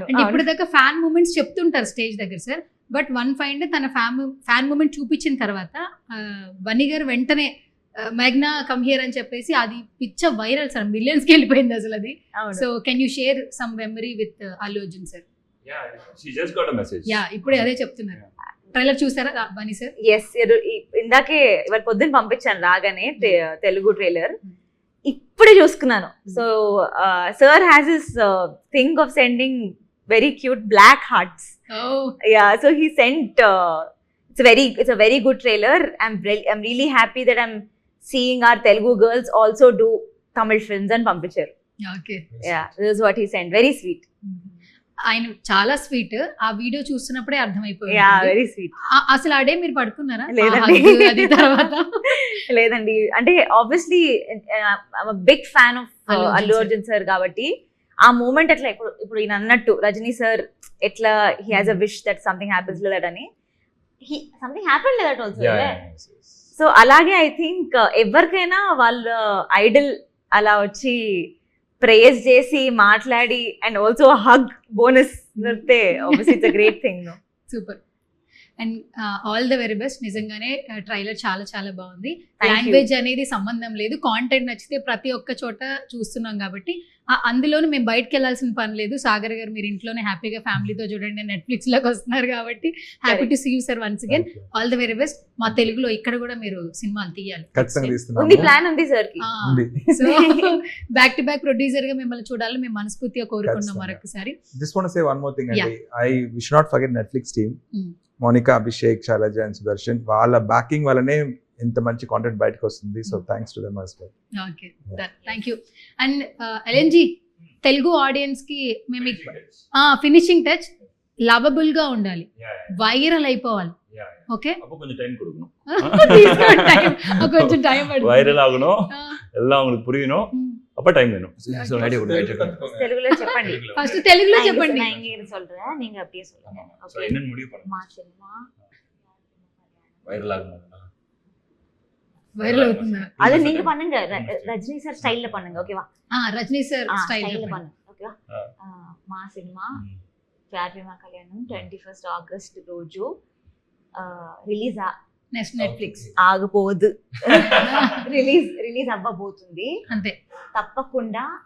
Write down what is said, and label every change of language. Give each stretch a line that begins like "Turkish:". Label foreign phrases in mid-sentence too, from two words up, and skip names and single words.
Telugu: అండ్ ఇప్పుడు దాకా
English: fan moments
Telugu: చెప్తుంటారు స్టేజ్ దగ్గర సార్, బట్ వన్ ఫైండ్ తన
English: fan moment
Telugu: చూపించిన తర్వాత బన్నీ గారు వెంటనే మెగ్నా
English: come here
Telugu: అని చెప్పేసి అది పిచ్చ వైరల్ సార్, మిలియన్స్ కి వెళ్ళిపోయింది అసలు అది.
English: so can you share some memory with Allu Arjun sir? Yeah, she just got a message. యా,
Telugu: ఇప్పుడే అదే చెప్తున్నారు. ట్రైలర్ చూసారా బన్నీ సార్? ఎస్, ఇందాకే ఇవాళ పొద్దున్న పంపించాను రాగానే తెలుగు ట్రైలర్, ఇప్పుడే చూసుకున్నాను.
English: so sir has this thing of sending very cute black hearts. ya, so he sent, it's a very good trailer. I'm really happy that I'm seeing our Telugu girls also do Tamil films and పంపించారు. ఓకే. Yeah, this is what he sent. Very sweet.
Telugu: ఆయన చాలా స్వీట్. ఆ వీడియో చూస్తున్నప్పుడే అర్థమైపోయింది.
English: ya very sweet.
Telugu: అసలు ఆ డే మీరు పడుకున్నారా? లేదండి. ఆ hug అది తర్వాత
English: లేదండి, అంటే obviously big fan of అల్లు అల్లు అర్జున్
Telugu: అర్జున్ సార్ కాబట్టి ఆ మూమెంట్ అట్లా ఇప్పుడు ఈయన అన్నట్టు రజనీ సార్ ఎట్లా
English: he has a wish that something happens that
Telugu: అని
English: something happen that also.
Telugu: సో అలాగే
English: I think
Telugu: ఎవరికైనా వాళ్ళ ఐడల్ అలా వచ్చి ప్రేజ్ చేసి మాట్లాడి
English: and also hug bonus
Telugu: దొరికితే
English: obviously it's a great thing. super. and all the very best.
Telugu: నిజంగానే ట్రైలర్ చాలా చాలా బాగుంది.
English: Thank you.
Telugu: లాంగ్వేజ్ అనేది సంబంధం లేదు, కాంటెంట్ నచ్చితే ప్రతి ఒక్క చోట చూస్తున్నాం కాబట్టి అందులోనూ మేము బయటకు వెళ్ళాల్సిన పని లేదు. సాగర్ గారు మీరు ఇంట్లోనే హ్యాపీగా ఫ్యామిలీతో చూడండి, నెట్ఫ్లిక్స్ లోకి వస్తున్నారు కాబట్టి
English: happy to see you sir once again. all the very best.
Telugu: మా తెలుగులో ఇక్కడ కూడా మీరు సినిమాలు తీయాలి. ఖచ్చితంగా ఉంది, తీస్తున్నాము. ప్లాన్ ఉంది సార్ కి. ఉంది. సో
English: back to back producer
Telugu: గా మిమ్మల్ని చూడాలని మేము మనస్ఫూర్తిగా కోరుకున్నాం ఖచ్చితంగా. మరొకసారి.
English: Just want to say one more thing, Yeah.
Telugu: అండి.
English: We should not forget Netflix team. Mm.
Telugu: మోనికా, అభిషేక్, శైలజ అండ్ సుదర్శన్, వాళ్ళ బ్యాకింగ్ వల్లనే ఇంత మంచి కాంటెంట్ బయటకు వస్తుంది.
English: so thanks to them as well. okay, thank you.
Telugu: అండ్ ఎల్ఎన్జీ తెలుగు ఆడియన్స్ కి మేము
English: finishing touch
Telugu: లవబుల్ గా ఉండాలి, వైరల్ అయిపోవాలి.
English: ఓకే,
Tamil: கொஞ்சம் டைம் கொடுக்கணும்,
Telugu: కొంచెం టైం
Tamil: வைரல் ஆகணும், எல்லாம் உங்களுக்கு புரியணும், அப்ப டைம் வேணும். So ஐடியா கொடுங்க.
Telugu: తెలుగులో చెప్పండి. ఫస్ట్ తెలుగులో చెప్పండి.
Tamil: நான் இங்க சொல்றேன், நீங்க அப்படியே சொல்லுங்க.
English: So
Tamil: ஓகே. என்ன முடிவு பண்ணுங்க?
Telugu: మా సినిమా
Tamil: வைரல் ஆகணும்.
Telugu: వైరల్ అవుతుందా?
Tamil: அது நீங்க பண்ணுங்க, ரஜினி சார் ஸ்டைல்ல பண்ணுங்க. ஓகேவா?
Telugu: రజనీ సార్ స్టైల్
Tamil: స్టైల్ல பண்ணுங்க. ఓకేవా?
Telugu: మా సినిమా ప్యార్ ప్రేమ కళ్యాణం 21st ఆగస్ట్ రోజు రిలీజ్ నెక్స్ట్ నెట్ఫ్లిక్స్ ఆగబోదు. రిలీజ్ అవ్వబోతుంది. అంతే, తప్పకుండా